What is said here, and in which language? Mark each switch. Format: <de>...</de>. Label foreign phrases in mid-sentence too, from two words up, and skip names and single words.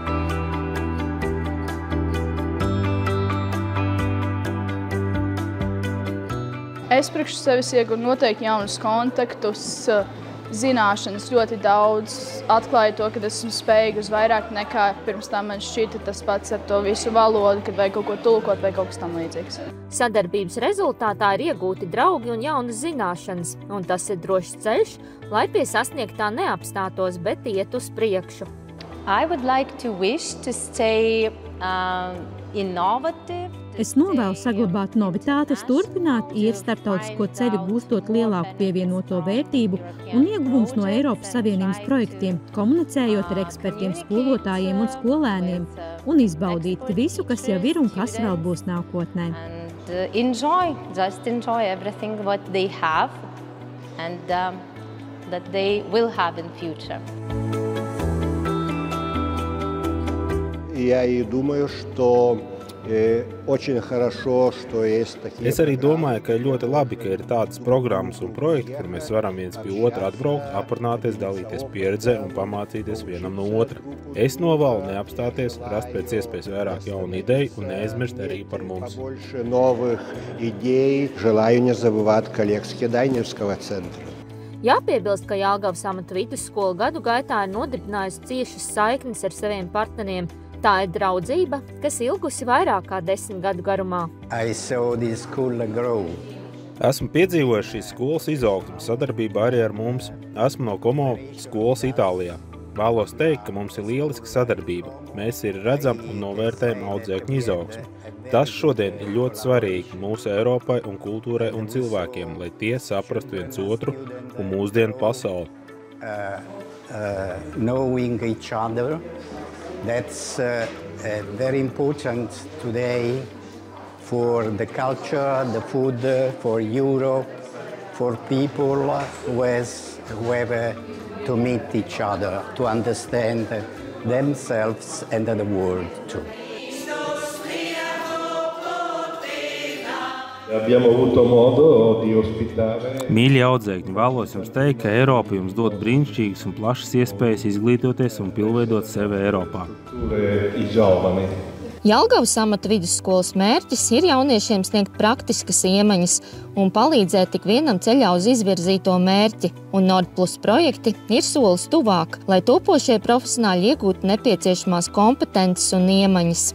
<lv>Es priekš sevis iegūtu noteikti jaunus kontaktus, zināšanas ļoti daudz, atklāju to, ka esmu spējīga uz vairāk nekā pirms tam man šķita tas pats ar to visu valodu, kad vajag kaut ko tulkot vai kaut kas tam līdzīgs. Sadarbības rezultātā ir iegūti draugi un jaunas zināšanas, un tas ir drošs ceļš, lai pie sasniegtā neapstātos, bet iet uz priekšu.</lv> <en>I would like to wish to stay innovative.</en> <lv>Es novēlu saglabāt novitātes, turpināt iet starptautisko ceļu, gūstot lielāku pievienoto vērtību un ieguvums no Eiropas Savienības projektiem, komunicējot ar ekspertiem, skolotājiem un skolēniem un izbaudīt visu, kas jau ir un kas vēl būs nākotnē.</lv> <en>Just enjoy everything what they have and that they will have in future.</en> <ru>Я и думаю, что очень хорошо, что есть такие.</ru> <lv>Es arī domāju, ka ir ļoti labi, ka ir tādas programmas un projekti, kur mēs varam viens pie otra atbraukt, aprunāties, dalīties pieredzē un pamācīties vienam no otra. Es novēlu neapstāties, rast pēc iespējas vairāk jaunu ideju un neaizmirst arī par mums.</lv> <ru>Побольше новых идей. Желаю не забывать коллег с Кедайневского центра.</ru> <lv>Jāpiebilst, ka Jelgavas amata vidusskola gadu gaitā ir nodibinājusi ciešas saiknes ar saviem partneriem. Tā ir draudzība, kas ilgusi vairāk kā 10 gadu garumā. Esmu piedzīvojis šīs skolas izaugsmu sadarbībā arī ar mums. Esmu no Como skolas Itālijā. Vēlos teikt, ka mums ir lieliska sadarbība. Mēs ir redzam un novērtējam audzēkņu izaugsmu. Tas šodien ir ļoti svarīgi mūsu Eiropai un kultūrai un cilvēkiem, lai tie saprastu viens otru un mūsdienu pasauli.</lv> <en>Knowing each other. That's very important today for the culture, the food, for Europe, for people who have to meet each other, to understand themselves and the world too.</en> <lv>Mīļie audzēkņi, vēlos jums teikt, ka Eiropa jums dod brīnišķīgas un plašas iespējas izglītoties un pilnveidot sevi Eiropā. Jelgavas amata vidusskolas mērķis ir jauniešiem sniegt praktiskas iemaņas un palīdzēt tik vienam ceļā uz izvirzīto mērķi, un Nordplus projekti ir solis tuvāk, lai topošie profesionāļi iegūtu nepieciešamās kompetences un iemaņas.</lv>